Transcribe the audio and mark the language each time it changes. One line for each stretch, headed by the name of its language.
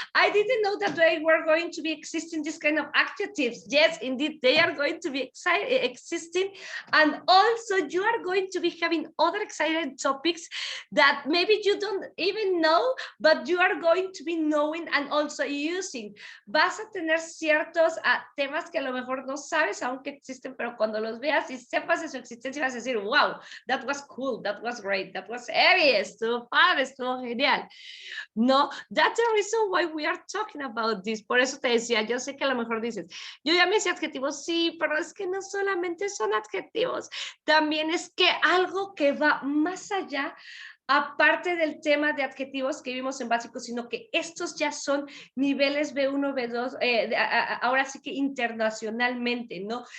English: I didn't know that they were going to be existing this kind of adjectives. Yes, indeed, they are going to be existing. And also you are going to be having other exciting topics that maybe you don't even know, but you are going to be knowing and also using.
Spanish: Vas a tener ciertos temas que a lo mejor no sabes aunque existen, pero cuando los veas y sepas de su existencia vas a decir,
English: wow, that was cool, that was great, that was heavy,
Spanish: estuvo padre, estuvo genial.
English: No, that's the reason why we are talking about this.
Spanish: Por eso te decía, yo sé que a lo mejor dices, yo ya me decía adjetivos, sí, pero es que no solamente son adjetivos, también es que algo que va más allá, aparte del tema de adjetivos que vimos en básico, sino que estos ya son niveles B1, B2, ahora sí que internacionalmente, ¿no?